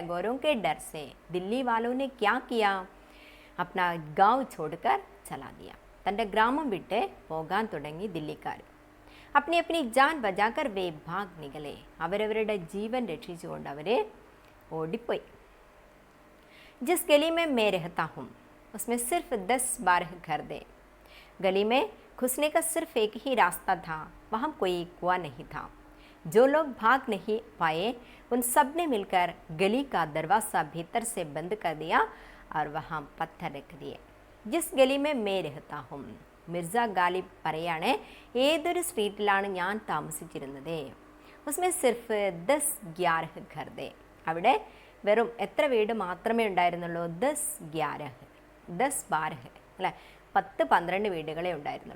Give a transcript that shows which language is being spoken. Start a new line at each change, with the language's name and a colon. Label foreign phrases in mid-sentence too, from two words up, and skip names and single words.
Hindi: गोरों के डर से दिल्ली वालों ने क्या किया? अपना गाँव छोड़कर चला दिया.
Malayalam: തൻ്റെ ഗ്രാമം വിട്ട് പോകാൻ തുടങ്ങി ദില്ലിക്കാർ.
Hindi: अपनी अपनी जान बचाकर वे भाग निकले.
Malayalam: അവരവരുടെ ജീവൻ രക്ഷിച്ചുകൊണ്ട് അവർ ഓടിപ്പോയി.
Hindi: जिस गली में मैं रहता हूँ उसमें सिर्फ 10-12 घर थे. गली में घुसने का सिर्फ एक ही रास्ता था. वहाँ कोई कुआं नहीं था. जो लोग भाग नहीं पाए उन सब ने मिलकर गली का दरवाज़ा भीतर से बंद कर दिया और वहाँ पत्थर रख दिए. जिस गली में मैं रहता हूँ,
Malayalam: മിർസ ഗാലിബ് പറയാണ്, ഏതൊരു സ്ട്രീറ്റിലാണ് ഞാൻ താമസിച്ചിരുന്നത്.
Hindi: उसमें सिर्फ 10-11 घर थे.
Malayalam: അവിടെ വെറും എത്ര വീട് മാത്രമേ ഉണ്ടായിരുന്നുള്ളൂ? 10-12 അല്ലേ, 10-12 വീടുകളെ ഉണ്ടായിരുന്നുള്ളൂ.